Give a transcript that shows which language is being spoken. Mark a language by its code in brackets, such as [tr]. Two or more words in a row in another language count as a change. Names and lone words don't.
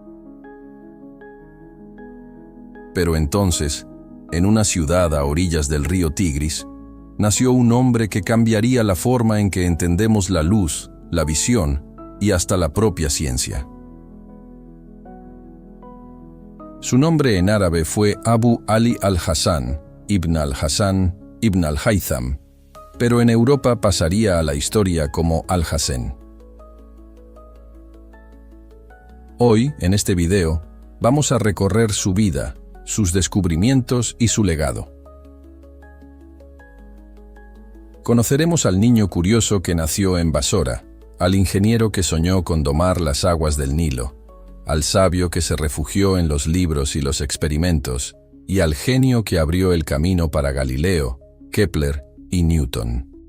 [es] Pero entonces, en una ciudad a orillas del río Tigris, nació un hombre que cambiaría la forma en que entendemos la luz, la visión y hasta la propia ciencia. Su nombre en árabe fue Abu Ali al-Hasan, Ibn al-Hasan, Ibn al-Haytham, pero en Europa pasaría a la historia como Alhazen. Hoy, en este video, vamos a recorrer su vida, sus descubrimientos y su legado. Conoceremos al niño curioso que nació en Basora, al ingeniero que soñó con domar las aguas del Nilo, al sabio que se refugió en los libros y los experimentos, y al genio que abrió el camino para Galileo, Kepler y Newton.